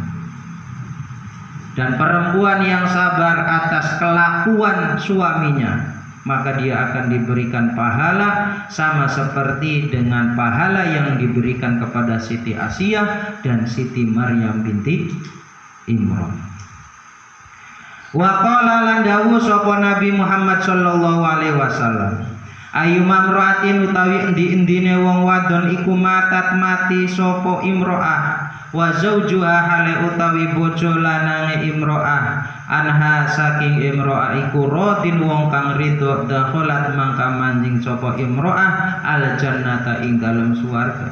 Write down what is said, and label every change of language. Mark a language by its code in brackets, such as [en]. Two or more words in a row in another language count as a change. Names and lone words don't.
[id] Dan perempuan yang sabar atas kelakuan suaminya, maka dia akan diberikan pahala sama seperti dengan pahala yang diberikan kepada Siti Asiyah dan Siti Maryam binti Imran. [ar] Wa qala [jv] lan dawuh sapa Nabi Muhammad [ar] sallallahu alaihi wasallam, ayyuma imra'atin [jv] utawi endi-endine wong wadon iku matat mati sapa imro'ah [ar] wa zaujuha [jv] hale utawi bojo lanange imro'ah anha saking imro'ah iku radin wong kang ridho dakhalat mangka manjing sapa imro'ah [ar] al jannata [jv] ing dalem swarga.